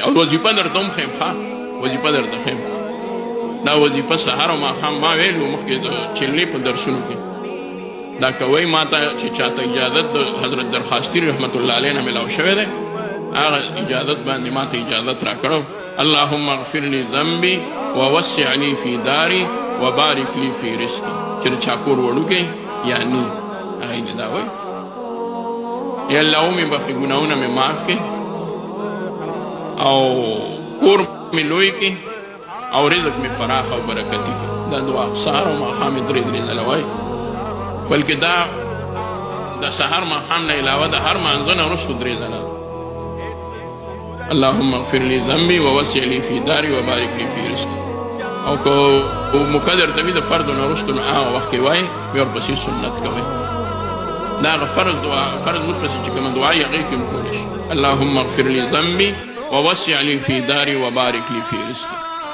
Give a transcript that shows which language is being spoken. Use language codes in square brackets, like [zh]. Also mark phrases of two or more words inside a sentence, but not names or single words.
[ps] او وظیفه درته هم ښیم، ښه وظیفه درته ښیم. دا وظیفه سحر او ماښام ما ویلو مخکې د چلنې په درسونو کې دا کوئ. ما ته چې چاته اجازت د حضرت درخواستي [ar] رحمت الله علیه [ps] نه میلاو شوی دی، هغه اجازت باندې ما ته اجازت راکړو. [ar] اللهم اغفر لي ذنبي ووسع لي في داري وبارك لي في رزقي. [ps] چې د چا کور وړوکی یا نی، هغه یې دا وایي یا الله ومې بخښي، ګناهونه مې معاف کړي او کور مې لوی کړي او رزق مې فراخ او برکتي کړي. دا دعا سهار او ماښام یې درې ځله وایي، بلکې دا د سهار ماښام نه علاوه د هر مانځه نه وروسته درې ځله. [ar] اللهم اغفر لي ذنبي ووسع لي في داري وبارك لي في رزقي. [ps] او که مقدر ته وي د فرضو نه وروسته نو هغه وخت کې وایي، بیا ورپسې سنت کوئ. دا هغه فرض دعا، فرض مونځ پسې چې کومه دعا یې هغې کې هم کولی شي. [ar] اللهم اغفر لي ذنبي ووسع لي في داري وبارك لي في رزقي.